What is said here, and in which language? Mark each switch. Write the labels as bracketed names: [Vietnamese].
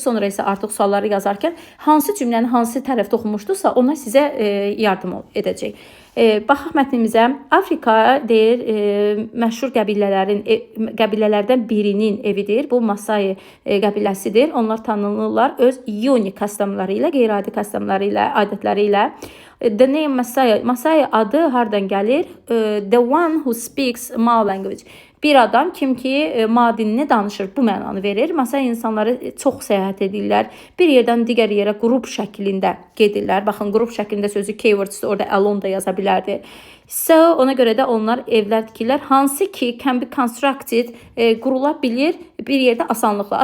[Azerbaijani] Sonra isə artıq sualları yazarkən hansı cümləni hansı tərəfdə oxumuşdursa ona sizə yardım edəcək. Baxaq mətnimizə. Afrika deyir, məşhur qəbilələrdən birinin evidir. Bu Masai qəbiləsidir. Onlar tanınırlar öz unik kostyumları ilə, qeyri-adi kostyumları ilə, adətləri ilə. [English] The name Masai. [Azerbaijani] Masai adı hardan gəlir? [English] The one who speaks Mao language. [Azerbaijani] Bir adam kim ki Ma dilini danışır, bu mənanı verir. Masai insanları çox səyahət edirlər. Bir yerdən digər yerə qrup şəklində gedirlər. Baxın, qrup şəklində sözü keywords orada alone da yaza bilərdi. So, ona görə də onlar evlər tikirlər. Hansı ki [English] can be constructed, [Azerbaijani] qurula bilir bir yerdə asanlıqla.